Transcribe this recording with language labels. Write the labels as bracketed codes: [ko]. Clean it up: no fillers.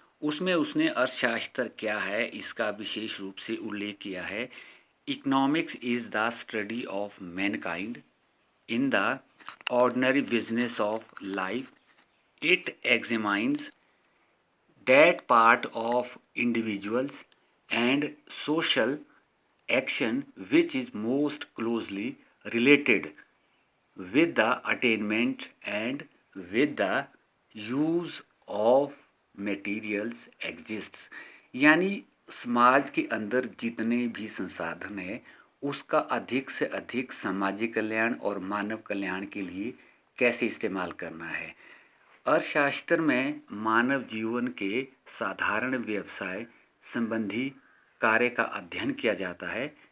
[hi] उसमें उसने अर्थशास्त्र क्या है इसका विशेष रूप से उल्लेख किया है। [en] Economics is the study of mankind in the ordinary business of life. It examines that part of individuals and social action which is most closely related with the attainment and with the use of materials exists। [hi] यानी समाज के अंदर जितने भी संसाधन हैं उसका अधिक से अधिक सामाजिक कल्याण और मानव कल्याण के लिए कैसे इस्तेमाल करना है। अर्थशास्त्र में मानव जीवन के साधारण व्यवसाय संबंधी कार्य का अध्ययन किया जाता है।